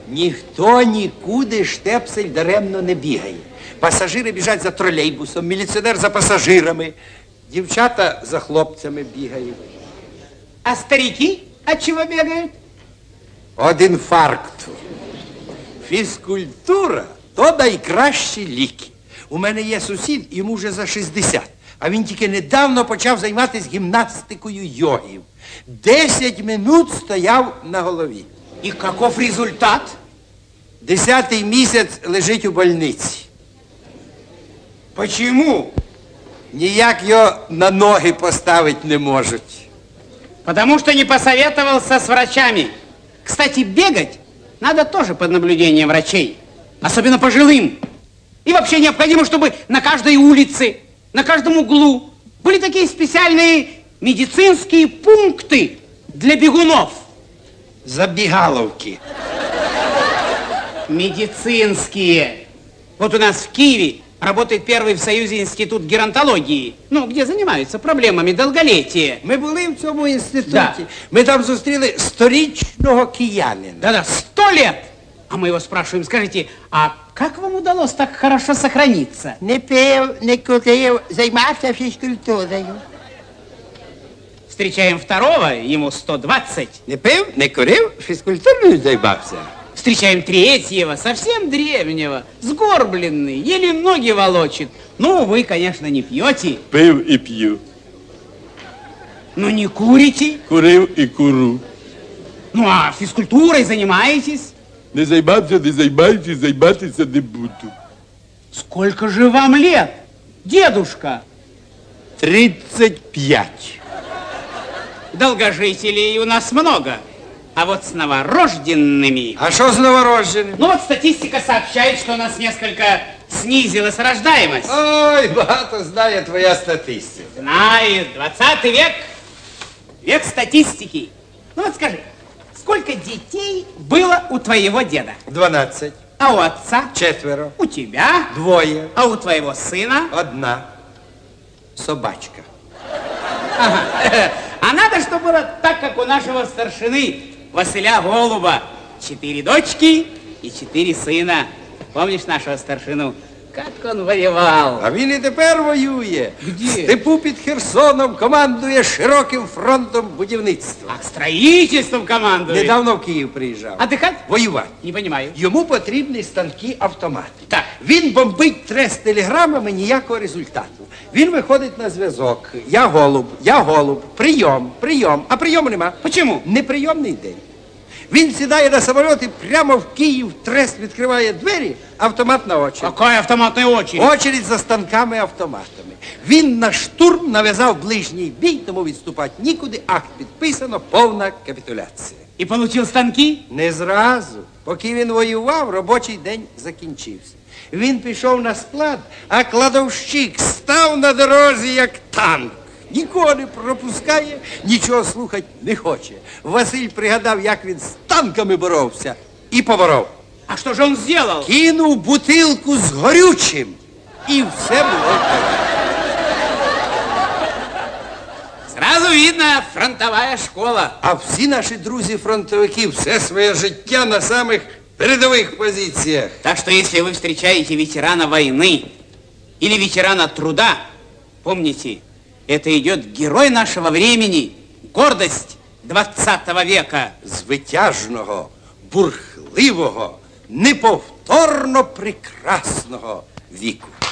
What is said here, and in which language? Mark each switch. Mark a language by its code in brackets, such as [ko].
[uk] Ніхто нікуди штепсель даремно не бігає. Пасажири біжать за тролейбусом, міліціонер за пасажирами, дівчата за хлопцями бігають. [ru] А старики от чего бегают? [uk] Од інфаркту. Фізкультура – то найкращі ліки. У мене є сусід, йому вже за 60. А він тільки недавно почав займатися гімнастикою йогів. 10 минут стояв на голові. [ru] И каков результат? [uk] 10-й місяць лежить у больниці. [ru] Почему? [uk] Ніяк його на ноги поставити не можуть. [ru] Потому что не посоветовался с врачами. Кстати, бегать надо тоже под наблюдением врачей. Особенно пожилым. И вообще необходимо, чтобы на каждой улице, на каждом углу были такие специальные медицинские пункты для бегунов. Забігаловки. Медицинские. Вот у нас в Киеве работает первый в Союзе институт геронтологии. Ну, где занимаются проблемами долголетия. [uk] Ми були в цьому інституті. [ru] Да. [uk] Ми там зустріли 100-річного киянина. [ru] Да-да, 100 лет. А мы его спрашиваем, скажите, а как вам удалось так хорошо сохраниться? [uk] Не пив, не курив, займався фізкультурою. [ru] Встречаем второго, ему 120. [uk] Не пив, не курив, фізкультурою займався. [ru] Встречаем третьего, совсем древнего, сгорбленный, еле ноги волочит. Ну, вы, конечно, не пьете. [uk] Пив і п'ю. [ru] Но не курите. [uk] Курив і куру. [ru] Ну, а физкультурой занимаетесь? [uk] Не займався, не займаюся, займатися не буду. [ru] Сколько же вам лет, дедушка? 35. Долгожителей у нас много. А вот с новорожденными... А что с новорожденными? Ну вот статистика сообщает, что у нас несколько снизилась рождаемость. [uk] Ой, багато знає твоя статистика. [ru] Знает. 20 век. Век статистики. Ну вот скажи, сколько детей было у твоего деда? 12. А у отца? 4. У тебя? 2. А у твоего сына? 1. Собачка. Ага. А надо, чтобы было так, как у нашего старшины Василя Голуба. 4 дочки и 4 сына. Помнишь нашего старшину? Как он воевал. [uk] А він і тепер воює. [ru] Где? [uk] В степу під Херсоном командує широким фронтом будівництва. [ru] А строительством командует. [uk] Недавно в Київ приїжджав. [ru] Отдыхать? [uk] Воювати. [ru] Не понимаю. [uk] Йому потрібні станки-автомати. Так. Він бомбить трес телеграмами, ніякого результату. Він виходить на зв'язок. Я голуб, прийом, прийом. А прийому нема. [ru] Почему? [uk] Неприйомний день. Він сідає на самоліт і прямо в Київ трест відкриває двері, автоматна очередь. [ru] Какая автоматная очередь? Очередь за станками-автоматами. [uk] Він на штурм нав'язав ближній бій, тому відступати нікуди. Акт підписано, повна капітуляція. И получил станки? Не зразу. Поки він воював, робочий день закінчився. Він пішов на склад, а кладовщик став на дорозі, як танк. Нікого не пропускає, нічого слухати не хоче. Василь пригадав, як він з танками боровся, і поборов. А что же он сделал? Кинув бутилку з горючим, і все було. [ru] Сразу видно, [uk] Єдина фронтова школа. А всі наші друзі-фронтовики все своє життя на самих [ru] передовых позициях. Так что, если вы встречаете ветерана войны или ветерана труда, помните, это идет герой нашего времени, гордость 20 века. [uk] Звитяжного, бурхливого, неповторно прекрасного віку.